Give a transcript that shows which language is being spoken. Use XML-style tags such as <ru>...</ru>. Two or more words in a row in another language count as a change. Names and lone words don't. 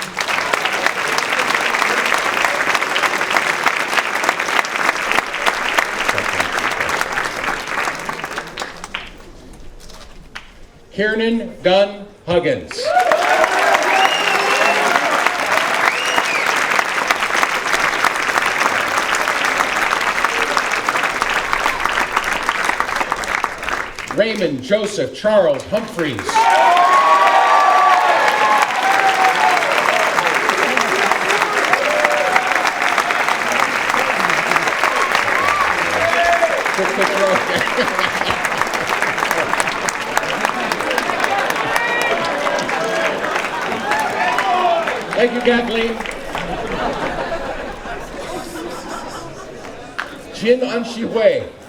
<en>Kiernan Gunn Huggins. Raymond Joseph Charles Humphreys. Thank you, Kathleen. Jin Anshihui.</en>